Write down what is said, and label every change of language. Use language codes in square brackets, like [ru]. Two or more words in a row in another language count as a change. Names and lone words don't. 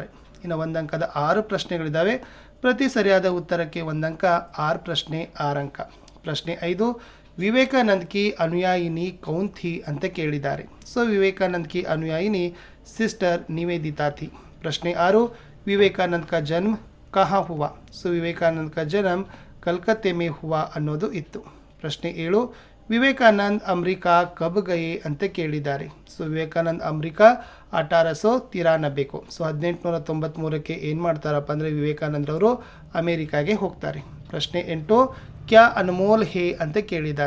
[kn] ಇನ್ನು 1 ಅಂಕದ 6 ಪ್ರಶ್ನೆಗಳಿದ್ದಾವೆ. ಪ್ರತಿ ಸರಿಯಾದ ಉತ್ತರಕ್ಕೆ 1 ಅಂಕ, 6 ಪ್ರಶ್ನೆ 6 ಅಂಕ. [hi] ಪ್ರಶ್ನೆ 5, विवेकानंद की अनुयायिनी कौन थी [kn] ಅಂತ ಕೇಳಿದ್ದಾರೆ. [hi] सो विवेकानंद की अनुयायिनी सिस्टर निवेदिता थी. ಪ್ರಶ್ನೆ 6, ವಿವೇಕಾನಂದ का जन्म कहाँ हुआ. ಸೊ ವಿವೇಕಾನಂದ का जन्म ಕಲ್ಕತ್ತೆ में हुआ [kn] ಅನ್ನೋದು ಇತ್ತು. ಪ್ರಶ್ನೆ 7, ವಿವೇಕಾನಂದ ಅಮೆರಿಕಾ [hi] कब गए [kn] ಅಂತ ಕೇಳಿದ್ದಾರೆ. ಸೊ ವಿವೇಕಾನಂದ ಅಮೆರಿಕಾ 1893. ಸೊ 1893ಕ್ಕೆ ಏನು ಮಾಡ್ತಾರಪ್ಪ ಅಂದರೆ ವಿವೇಕಾನಂದರವರು ಅಮೇರಿಕಾಗೆ ಹೋಗ್ತಾರೆ. ಪ್ರಶ್ನೆ 8, [hi] क्या अनमोल है [kn] ಅಂತ ಕೇಳಿದ್ದಾರೆ.